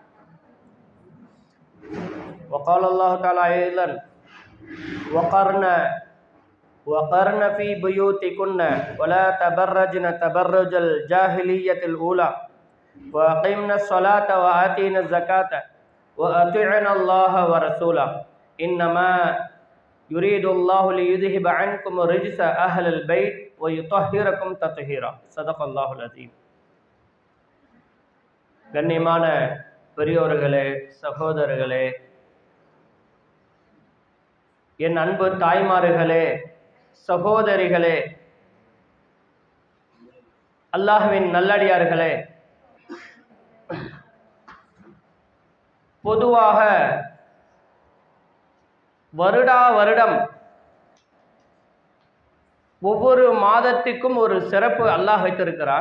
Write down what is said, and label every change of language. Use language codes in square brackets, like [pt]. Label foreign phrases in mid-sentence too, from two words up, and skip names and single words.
[ar] وقال الله تعالى أيضا وقرن في بيوتكن ولا تبرجن تبرج الجاهلية الأولى وأقمنا الصلاة وآتينا الزكاة وأطيعنا الله ورسوله إنما يريد الله ليذهب عنكم الرجس أهل البيت ويطهركم تطهيرا. صدق الله العظيم. [ta] கண்ணியமான பெரியோர்களே, சகோதரர்களே, என் அன்பு தாய்மார்களே, சகோதரிகளே, அல்லாஹ்வின் நல்லடியார்களே, பொதுவாக வருடம் ஒவ்வொரு மாதத்துக்கும் ஒரு சிறப்பு அல்லாஹ் வைத்திருக்கிறான்.